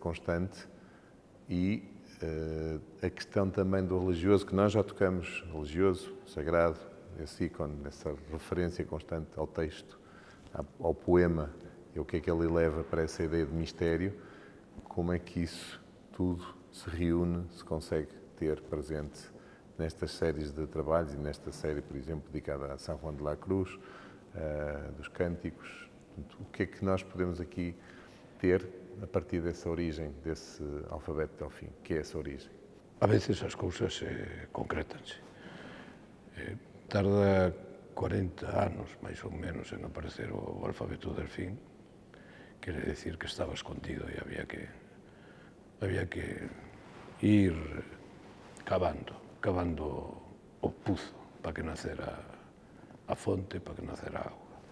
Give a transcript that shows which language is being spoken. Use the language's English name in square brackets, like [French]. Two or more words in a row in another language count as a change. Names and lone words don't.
[Portuguese] constante e a questão também do religioso, que nós já tocamos, religioso, sagrado, esse ícone, essa referência constante ao texto, ao poema, e o que é que ele leva para essa ideia de mistério, como é que isso tudo se reúne, se consegue ter presente nestas séries de trabalhos e nesta série, por exemplo, dedicada a São Juan de la Cruz, dos cânticos. Portanto, o que é que nós podemos aqui ter a partir dessa origem, desse alfabeto Delfim, que é essa origem? [Galician] A veces as cousas concretanse. Tarda 40 anos, máis ou menos, en aparecer o alfabeto delfín, quere decir que estaba escondido e había que ir cavando o puzo para que nacera a fonte, para que nacera a auga.